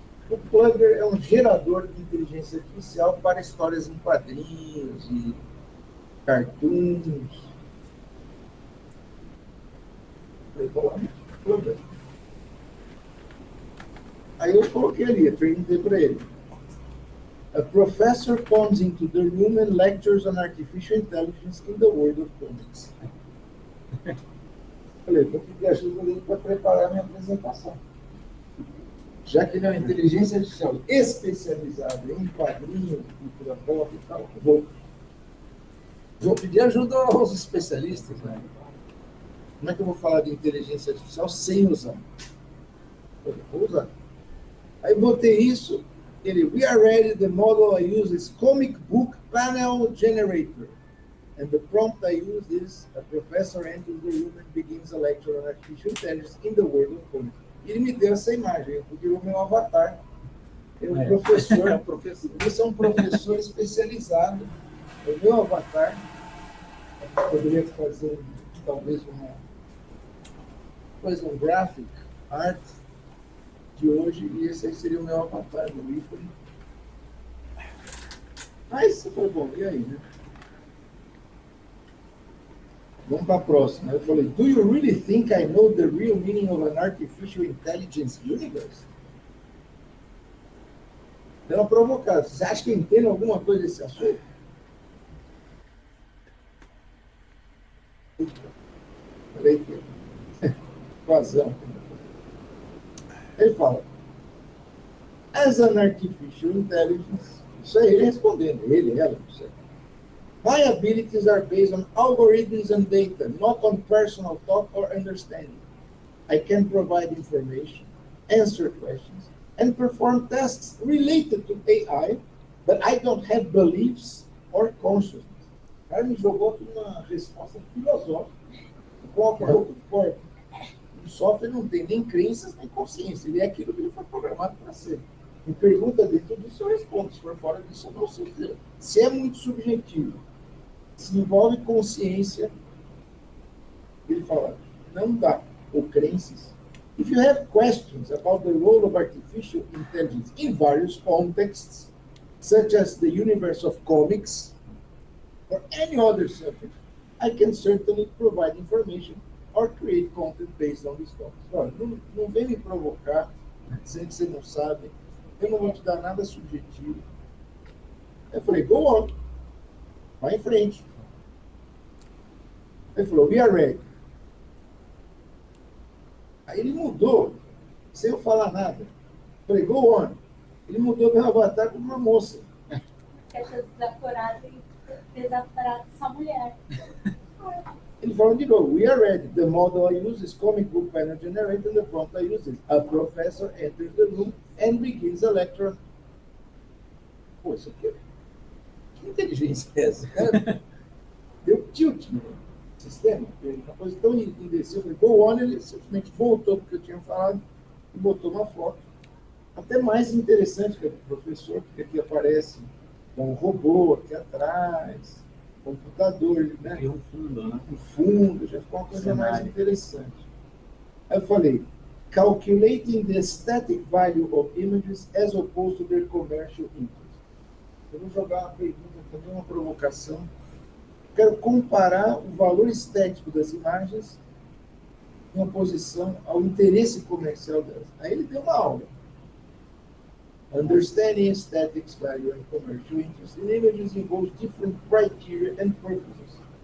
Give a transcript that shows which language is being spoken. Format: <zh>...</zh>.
<pt>O Plugger é um gerador de inteligência artificial para histórias em quadrinhos e cartoons. Plugger. Aí eu coloquei ali, perguntei para ele.</pt> <en>A professor comes into the room and lectures on artificial intelligence in the world of comics.</en> <pt>Falei, vou pedir ajuda dele para preparar minha apresentação. Já que ele é uma inteligência artificial especializada em quadrinhos, cultura pop e tal, vou pedir ajuda aos especialistas, né? Como é que eu vou falar de inteligência artificial sem usar? Vou usar. Aí botei isso,</pt> <en>we are ready, the model I use is Comic Book Panel Generator. And the prompt I use is a professor enters the room and begins a lecture on artificial intelligence in the world of coding.</en> <pt>Ele me deu essa imagem, porque o meu avatar é um professor, isso é um professor especializado. O meu avatar, eu poderia fazer talvez um graphic art de hoje, e esse aí seria o meu avatar do ícone. Mas isso foi bom, e aí, né? Vamos para a próxima. Eu falei,</pt> <en>do you really think I know the real meaning of an artificial intelligence universe?</en> <pt>Deu uma provocada. Você acha que eu entendo alguma coisa desse assunto? Falei que vazão. Ele fala,</pt> <en>as an artificial intelligence,</en> <pt>isso é ele respondendo, ela, não sei.</pt> <en>My abilities are based on algorithms and data, not on personal thought or understanding. I can provide information, answer questions, and perform tasks related to AI, but I don't have beliefs or consciousness.</en> <pt>O cara me jogou aqui uma resposta filosófica. O software não tem nem crenças, nem consciência. Ele é aquilo que ele foi programado para ser. Me pergunta dentro disso, eu respondo. Se for fora disso, eu não sei dizer. Se é muito subjetivo, se envolve consciência, ele fala, não dá, ou crenças.</pt> <en>If you have questions about the role of artificial intelligence in various contexts, such as the universe of comics, or any other subject, I can certainly provide information or create content based on these topics.</en> <pt>Olha, não vem me provocar, dizendo que você não sabe, eu não vou te dar nada subjetivo. Eu falei,</pt> <en>go on.</en> <pt>Vai em frente. Ele falou,</pt> <en>we are ready.</en> <pt>Aí ele mudou, sem eu falar nada. Eu falei,</pt> <en>go on.</en> <pt>Ele mudou meu avatar para uma moça. Que achou desaforado e desaforado essa mulher. Ele falou de novo,</pt> <en>we are ready. The model I use is comic book panel generator, and the prompt I use is a professor enters the room and begins a lecture.</en> <pt>Pô, isso aqui, que inteligência é essa? Cara, deu tilt no sistema. Uma coisa tão indecisa. Eu falei,</pt> <en>go on,</en> <pt>ele simplesmente voltou porque eu tinha falado e botou uma foto. Até mais interessante que a do professor, porque aqui aparece um robô aqui atrás, computador, né? E um fundo, né? Um fundo, já ficou uma coisa mais interessante. Aí eu falei,</pt> <en>calculating the static value of images as opposed to their commercial interest.</en> <pt>Eu vou jogar uma pergunta também, uma provocação. Quero comparar o valor estético das imagens em oposição ao interesse comercial delas. Aí ele deu uma aula.</pt> <en>Understanding aesthetics value and commercial interest in images involves different criteria and purposes.</en>